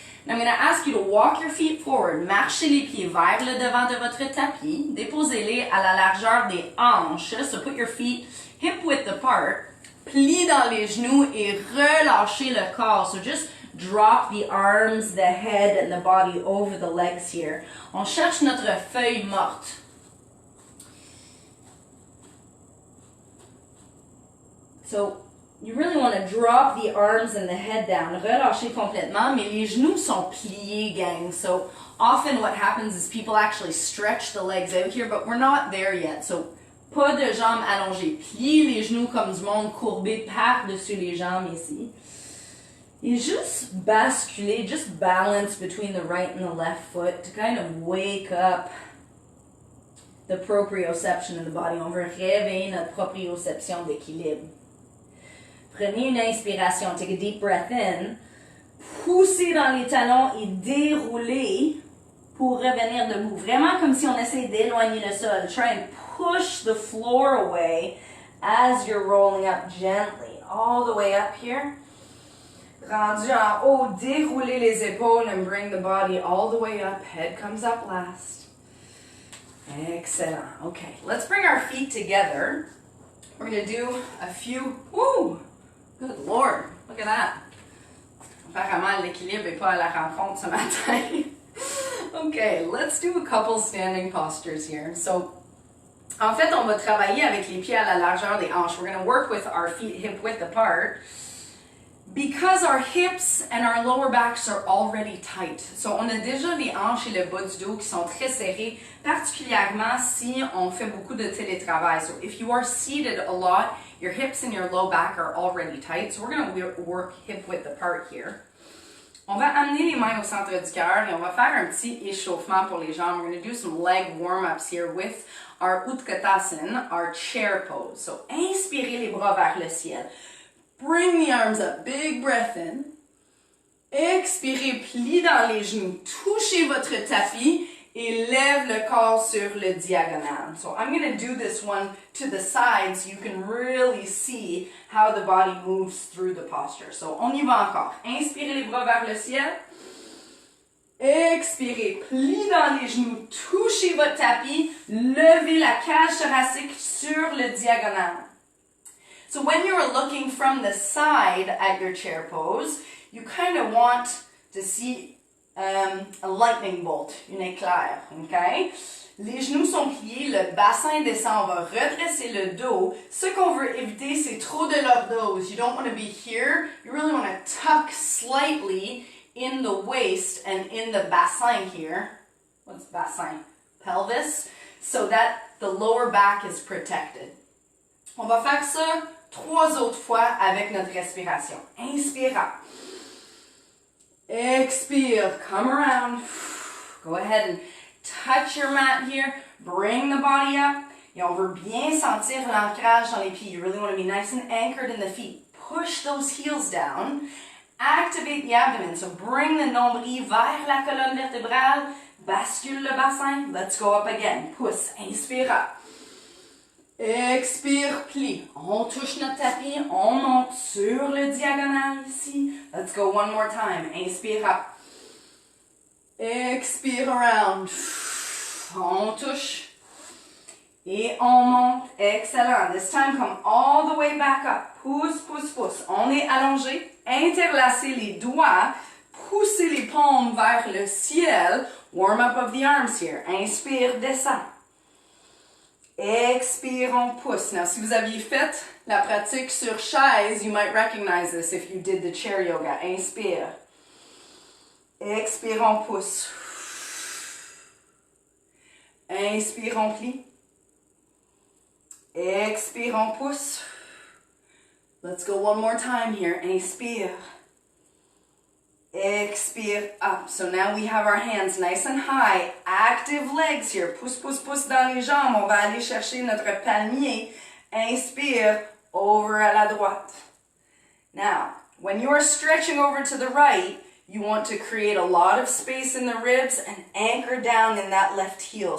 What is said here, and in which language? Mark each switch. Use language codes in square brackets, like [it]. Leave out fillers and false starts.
[en] And I'm going to ask you to walk your feet forward. [fr] Marchez les pieds vers le devant de votre tapis. Déposez-les à la largeur des hanches. [en] So put your feet hip-width apart. [fr] Plie dans les genoux et relâchez le corps. [en] So just drop the arms, the head, and the body over the legs here. [fr] On cherche notre feuille morte. [en] So, you really want to drop the arms and the head down. [fr] Relâchez complètement, mais les genoux sont pliés, gang. [en] So, often what happens is people actually stretch the legs out here, but we're not there yet. [fr] So, pas de jambes allongées. Pliez les genoux comme du monde courbé par-dessus les jambes ici. Et juste basculer, [en] just balance between the right and the left foot to kind of wake up the proprioception in the body. [fr] On veut réveiller notre proprioception d'équilibre. Prenez une inspiration. [en] Take a deep breath in. [fr] Poussez dans les talons et déroulez pour revenir debout. Vraiment comme si on essayait d'éloigner le sol. [en] Try and push the floor away as you're rolling up gently. All the way up here. [fr] Rendu en haut, déroulez les épaules [en] and bring the body all the way up. Head comes up last. Excellent. Okay, let's bring our feet together. We're going to do a few, woo, good Lord, look at that. [fr] Apparemment, l'équilibre n'est pas à la rencontre ce matin. [en] Okay, let's do a couple standing postures here. [fr] So, en fait, on va travailler avec les pieds à la largeur des hanches. [en] We're going to work with our feet hip width apart. Because our hips and our lower backs are already tight. [fr] So, on a déjà les hanches et le bas du dos qui sont très serrés, particulièrement si on fait beaucoup de télétravail. [en] So, if you are seated a lot, your hips and your low back are already tight. So, we're going to work hip width apart here. [fr] On va amener les mains au centre du cœur et on va faire un petit échauffement pour les jambes. [en] We're going to do some leg warm-ups here with our Utkatasana, our chair pose. [fr] So, inspirez les bras vers le ciel. [en] Bring the arms up, big breath in. [fr] Expirez, plie dans les genoux, touchez votre tapis et lève le corps sur le diagonal. [en] So I'm going to do this one to the side so you can really see how the body moves through the posture. [fr] So on y va encore. Inspirez les bras vers le ciel. Expirez, plie dans les genoux, touchez votre tapis, levez la cage thoracique sur le diagonal. [en] So when you're looking from the side at your chair pose, you kind of want to see a lightning bolt, une éclair, okay? [fr] Les genoux sont pliés, le bassin descend, on va redresser le dos. Ce qu'on veut éviter, c'est trop de lordose. [en] You don't want to be here. You really want to tuck slightly in the waist and in the bassin here. What's bassin? Pelvis. So that the lower back is protected. [fr] On va faire ça 3 autres fois avec notre respiration. [en] Inspire. Expire. Come around. Go ahead and touch your mat here. Bring the body up. [fr] Et on veut bien sentir l'ancrage dans les pieds. [en] You really want to be nice and anchored in the feet. Push those heels down. Activate the abdomen. So bring the [fr] nombril vers la colonne vertébrale. Bascule le bassin. [en] Let's go up again. [fr] Pousse. [en] Inspire up. Expire, plie. [fr] On touche notre tapis, on monte sur le diagonal ici. [en] Let's go one more time. Inspire up. Expire around. [fr] On touche. Et on monte. Excellent. [en] This time, come all the way back up. [fr] Pousse, pousse, pousse. On est allongé. Interlacez les doigts. Poussez les paumes vers le ciel. [en] Warm up of the arms here. [fr] Inspire, descend. Expire, on pousse. [en] Now, [fr] si vous aviez fait la pratique sur chaise, [en] you might recognize this if you did the chair yoga. Inspire. [fr] Expire, on pousse. Inspire, on plie. Expire, on pousse. [en] Let's go one more time here. Inspire. Expire, up. So now we have our hands nice and high. Active legs here. [fr] Pousse, pousse, pousse dans les jambes. On va aller chercher notre palmier. Inspire, over à la droite. [en] Now, when you are stretching over to the right, you want to create a lot of space in the ribs and anchor down in that left heel.